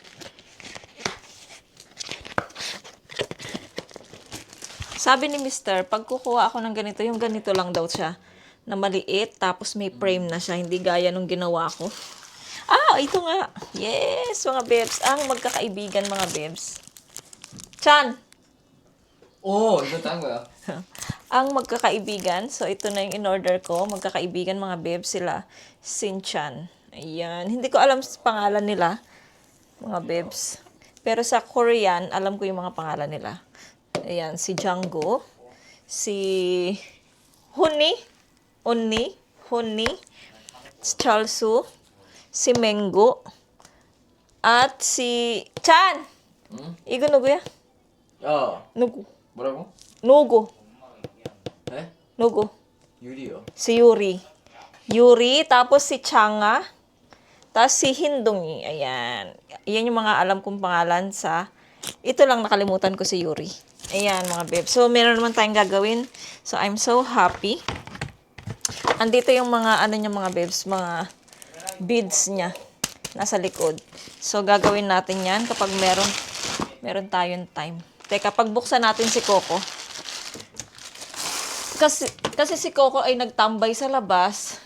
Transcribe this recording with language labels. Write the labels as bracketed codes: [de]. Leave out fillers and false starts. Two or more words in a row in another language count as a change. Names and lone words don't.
[tl] Sabi ni Mr., pag kukuha ako ng ganito, yung ganito lang daw siya. Na maliit, tapos may frame na siya. Hindi gaya nung ginawa ko. Ah, ito nga. Yes, mga bebs. Ang magkakaibigan, mga bebs. Chan! [ko] 오, 이거 딴 거야. [tl] Ang magkakaibigan. So, ito na yung in-order ko. Magkakaibigan, mga bebs sila. Sinchan. Ayan. Hindi ko alam sa pangalan nila, mga bebs. Pero sa Korean, alam ko yung mga pangalan nila. Ayan, si Janggo. Si Huni, si Chalsu, si Mengo, at si Chan! [ko] 이거 누구야? 야, 누구? 뭐라고? 누구? 네? 누구? 유리요. [tl] Si Yuri, tapos si Changa, tapos si Hindongi. Ayan. Yan yung mga alam kong pangalan sa... Ito lang nakalimutan ko si Yuri. Ayan, mga beb. So, meron naman tayong gagawin. [en] So, I'm so happy. [tl] Andito yung mga, ano niya mga bebs, mga beads niya. Nasa likod. So, gagawin natin yan kapag meron tayong time. Teka, pagbuksan natin si Coco. Kasi si Coco ay nagtambay sa labas.